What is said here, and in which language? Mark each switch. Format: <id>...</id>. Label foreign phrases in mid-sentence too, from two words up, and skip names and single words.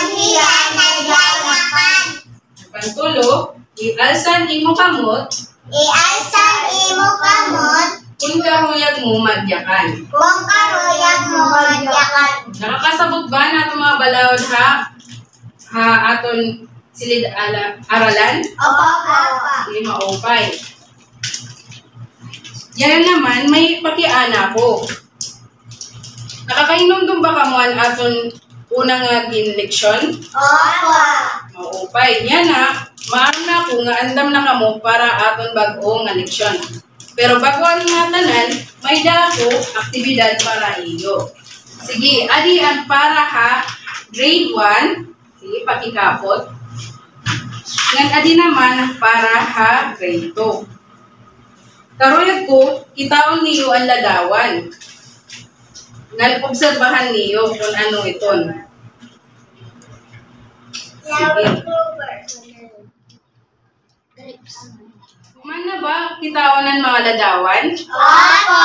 <war>Pantulo, ialsan imo kamot. Ialsan imo kamot. Kung karuyag mo magyakan. Kung karuyag mo magyakan. Nakakasabot ba na itong mga balaod, ha? Ha, aton silid aralan? Opo. Hindi maupay. Yan naman, may pakiana ko. Nakakainom ba ka mo ang aton unang leksyon? Opo. Maupay. Yan na, maaro na ako nga andam na kamo para aton bag-o nga leksyon. Pero bago ang nga tanan, may dako aktibidad para iyo. Sige, adi ang para ha, grade 1. Sige, pakikapot. Ngan adi naman para ha, grade 2. Karuyag ko, kitaon niyo ang ladawan. Nag-obserbahan niyo kung ano iton. Sige. Kuman na ba kitaon ng mga ladawan? Opo.</war>